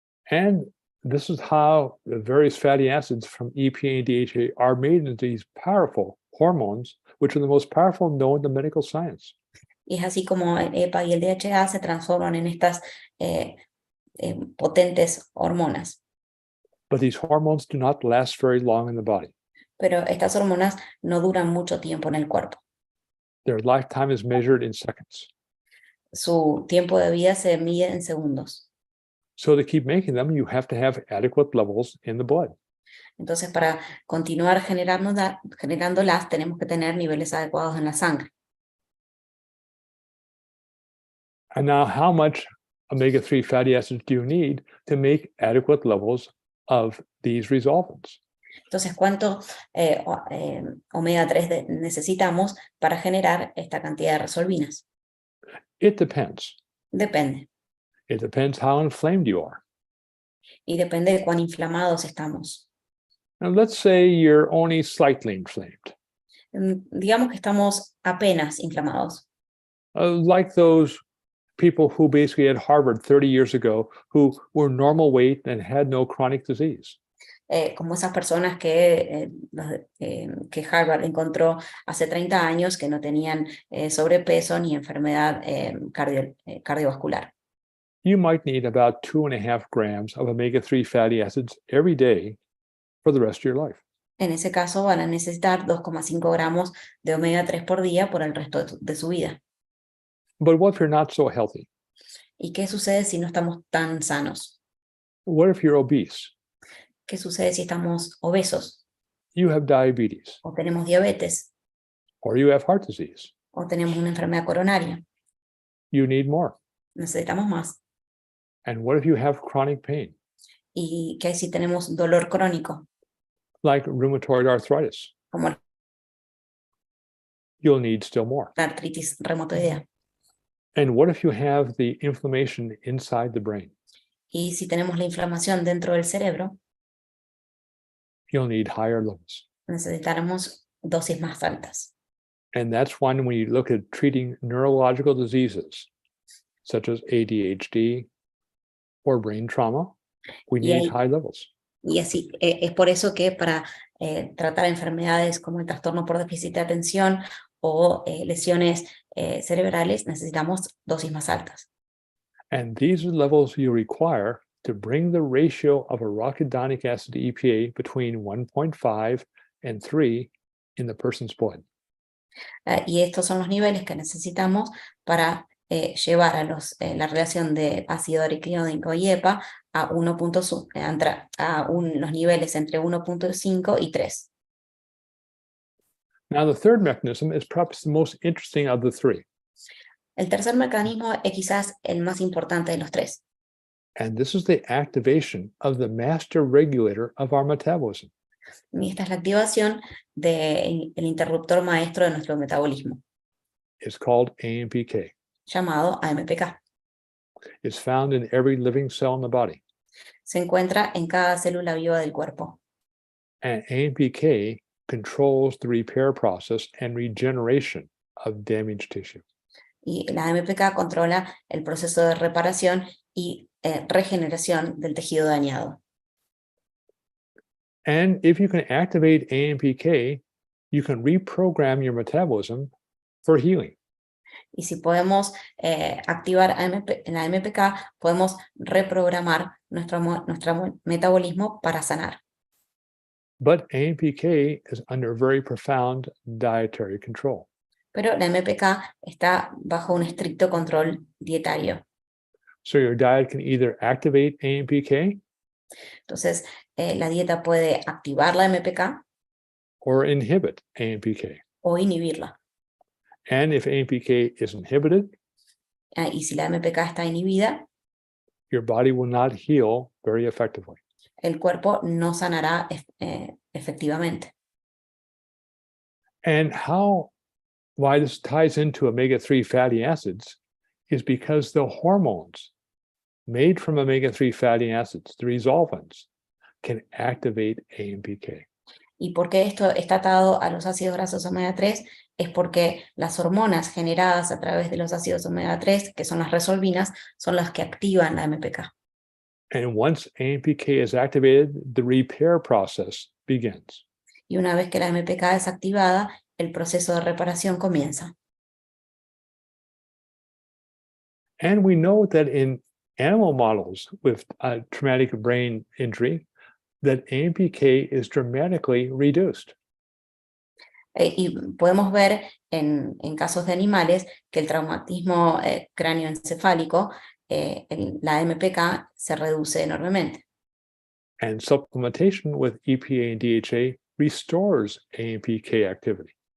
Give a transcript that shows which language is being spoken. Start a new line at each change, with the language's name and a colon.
English: And this is how the various fatty acids from EPA and DHA are made into these powerful hormones, which are the most powerful known to medical science.
Spanish: Y es así como el EPA y el DHA se transforman en estas potentes hormonas.
English: But these hormones do not last very long in the body.
Spanish: Pero estas hormonas no duran mucho tiempo en el cuerpo.
English: Their lifetime is measured in seconds.
Spanish: Su tiempo de vida se mide en segundos.
English: So to keep making them, you have to have adequate levels in the blood.
Spanish: Entonces, para continuar generándolas, tenemos que tener niveles adecuados en la sangre.
English: And now, how much omega-3 fatty acids do you need to make adequate levels of these resolvents?
Spanish: Entonces, ¿cuánto omega 3 necesitamos para generar esta cantidad de resolvinas?
English: It depends.
Spanish: Depende.
English: It depends how inflamed you are.
Spanish: Y depende de cuán inflamados estamos.
English: And let's say you're only slightly inflamed.
Spanish: Digamos que estamos apenas inflamados.
English: Like those people who basically at Harvard 30 years ago who were normal weight and had no chronic disease.
Spanish: como esas personas que Harvard encontró hace 30 años que no tenían sobrepeso ni enfermedad cardiovascular.
English: You might need about 2.5 grams of omega-3 fatty acids every day for the rest of your life.
Spanish: En ese caso van a necesitar 2,5 gramos de omega 3 por día por el resto de su vida.
English: But what if you're not so healthy?
Spanish: ¿Y qué sucede si no estamos tan sanos?
English: What if you're obese?
Spanish: ¿Qué sucede si estamos obesos?
English: You have diabetes,
Spanish: ¿O tenemos diabetes?
English: or you have heart disease.
Spanish: ¿O tenemos una enfermedad coronaria?
English: You need more.
Spanish: Necesitamos más.
English: And what if you have chronic pain,
Spanish: ¿Y qué si tenemos dolor crónico?
English: like rheumatoid arthritis?
Spanish: Como
English: You'll need still more.
Spanish: la artritis reumatoidea.
English: And what if you have the inflammation inside the brain?
Spanish: Y si tenemos la inflamación dentro del cerebro,
English: You'll need higher levels.
Spanish: necesitaremos dosis más altas.
English: And that's when we look at treating neurological diseases, such as ADHD or brain trauma, we
Spanish: Y
English: need
Spanish: ahí-
English: high levels.
Spanish: Y así, es por eso que para tratar enfermedades como el trastorno por déficit de atención o lesiones cerebrales necesitamos dosis más altas.
English: And these are levels you require to bring the ratio of arachidonic acid to EPA between 1.5 and 3 in the person's blood.
Spanish: Y estos son los niveles que necesitamos para llevar a la relación de ácido araquidónico y EPA a, los niveles entre 1.5 y 3.
English: Now, the third mechanism is perhaps the most interesting of the three,
Spanish: El tercer mecanismo es quizás el más importante de los tres.
English: and this is the activation of the master regulator of our metabolism.
Spanish: Y esta es la activación del interruptor maestro de nuestro metabolismo,
English: It's called AMPK.
Spanish: llamado AMPK.
English: It's found in every living cell in the body,
Spanish: Se encuentra en cada célula viva del cuerpo.
English: and AMPK controls the repair process and regeneration of damaged tissue.
Spanish: Y la AMPK controla el proceso de reparación y regeneración del tejido dañado.
English: And if you can activate AMPK, you can reprogram your metabolism for healing.
Spanish: Y si podemos activar la AMPK, podemos reprogramar nuestro metabolismo para sanar.
English: But AMPK is under very profound dietary control.
Spanish: Pero la AMPK está bajo un estricto control dietario.
English: So your diet can either activate AMPK
Spanish: Entonces, la dieta puede activar la AMPK
English: or inhibit AMPK.
Spanish: o inhibirla.
English: And if AMPK is inhibited,
Spanish: Y si la AMPK está inhibida,
English: your body will not heal very effectively.
Spanish: el cuerpo no sanará efectivamente.
English: And why this ties into omega-3 fatty acids is because the hormones made from omega-3 fatty acids, the resolvins, can activate AMPK.
Spanish: Y porque esto está atado a los ácidos grasos omega 3 es porque las hormonas generadas a través de los ácidos omega 3, que son las resolvinas, son las que activan la AMPK.
English: And once AMPK is activated, the repair process begins.
Spanish: Y una vez que la AMPK es activada, el proceso de reparación comienza.
English: And we know that in animal models with traumatic brain injury, that AMPK is dramatically reduced.
Spanish: Y podemos ver en casos de animales que el traumatismo cráneoencefálico, la AMPK se reduce enormemente.
English: And supplementation with EPA and DHA restores AMPK activity.